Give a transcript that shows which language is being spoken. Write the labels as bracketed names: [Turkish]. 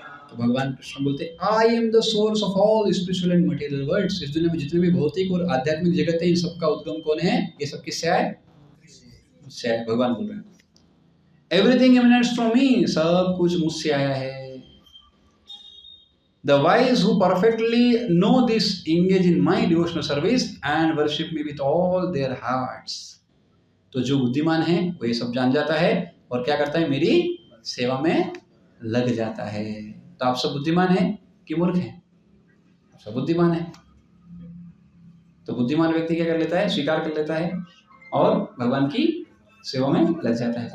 [Hindi] तो भगवान कृष्ण बोलते, [English] I am the source of all spiritual and material worlds. [Hindi] इस दुनिया में जितने भी भौतिक और आध्यात्मिक जगत है, इन सबका उद्गम कौन है, ये सब किससे आए, मुझसे आए। भगवान बोल रहे हैं [English] everything emanates from me, [Hindi] सब कुछ मुझसे आया है। [English] The wise who perfectly know this engage in my devotional service and worship me with all their hearts। [Hindi] तो जो बुद्धिमान है वो ये सब जान जाता है और क्या करता है, मेरी सेवा में लग जाता है। तो आप सब बुद्धिमान हैं कि मूर्ख हैं, आप सब बुद्धिमान हैं। तो बुद्धिमान व्यक्ति क्या कर लेता है, स्वीकार कर लेता है और भगवान की सेवा में लग जाता है।